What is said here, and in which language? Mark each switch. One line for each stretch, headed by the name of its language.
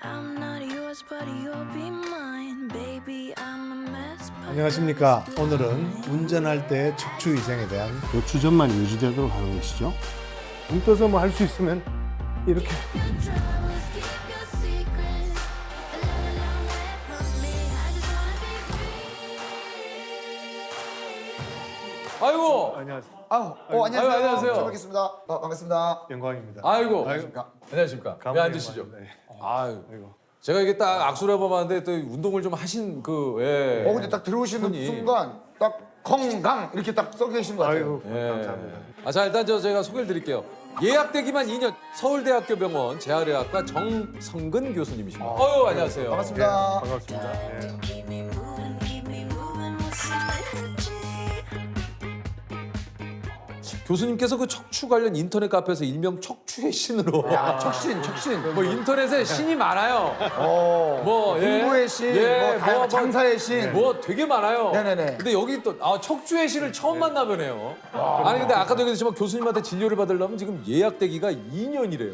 English: I'm not yours, but you'll be mine. Baby, I'm a mess.
Korean: 안녕하십니까. 오늘은 운전할 때 척추 위생에 대한 몇 주 전만 유지되도록 하는 것이죠. 눈 떠서 뭐 할 수 있으면 이렇게
English: Troubles, keep your secrets. A long, long way from me. I just wanna be free.
Korean: 아이고, 안녕하세요. 아유, 안녕하세요. 안녕하세요. 처음 뵙겠습니다. 반갑습니다. 영광입니다. 아이고, 안녕하십니까? 안녕하십니까. 가만히 왜 앉으시죠? 있는 네. 아유, 아이고. 제가 이게 딱 악수를 해봐봤는데 또 운동을 좀 하신 예. 근데 딱 들어오시는 손이. 순간 딱 건강 이렇게 딱 써 계신 것 같아요. 아이고 예. 감사합니다. 자, 일단 제가 소개를 드릴게요. 예약되기만 2년 서울대학교 병원 재활의학과 정성근 교수님이십니다. 안녕하세요. 반갑습니다. 반갑습니다. 예.
English: Keep me moving, what's in my energy?
Korean: 교수님께서 그 척추 관련 인터넷 카페에서 일명 척추의 신으로 척신. 뭐 인터넷에 신이 많아요. 뭐 공부의 신, 뭐 다양한 장사의 신. 뭐 되게 많아요. 네네네. 근데 여기 또 척추의 신을 처음 만나보네요. 아니 근데 아까도 얘기했지만 교수님한테 진료를 받으려면 지금 예약되기가 2년이래요.